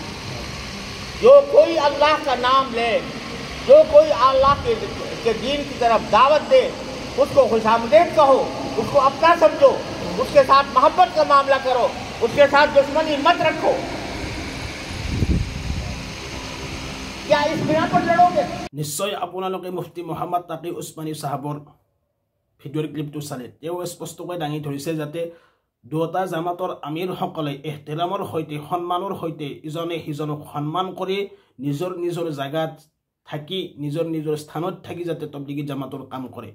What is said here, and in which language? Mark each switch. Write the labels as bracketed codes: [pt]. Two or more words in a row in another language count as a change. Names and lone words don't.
[hi] जो कोई अल्लाह का नाम ले, जो कोई अल्लाह के दीन की तरफ दावत दे, उसको खुशामदीद कहो, उसको अपना समझो, उसके साथ मोहब्बत का मामला करो, उसके साथ दुश्मनी मत रखो। क्या इस बिना पर लड़ोगे? [as] নিশ্চয় আপোনালোকে মুফতি মোহাম্মদ তাকি উছমানী চাহাবৰ ভিডিঅ'ৰ ক্লিপটো চালে। তেওঁ স্পষ্টকৈ দাঙি ধৰিছে যাতে দুটা জামাতৰ আমিৰসকলে এহতেৰামৰ সৈতে সন্মানৰ সৈতে ইজনে সিজনক সন্মান কৰি নিজৰ নিজৰ জাগাত থাকি নিজৰ নিজৰ স্থানত থাকি যাতে তবলিগী জামাতৰ কাম কৰে।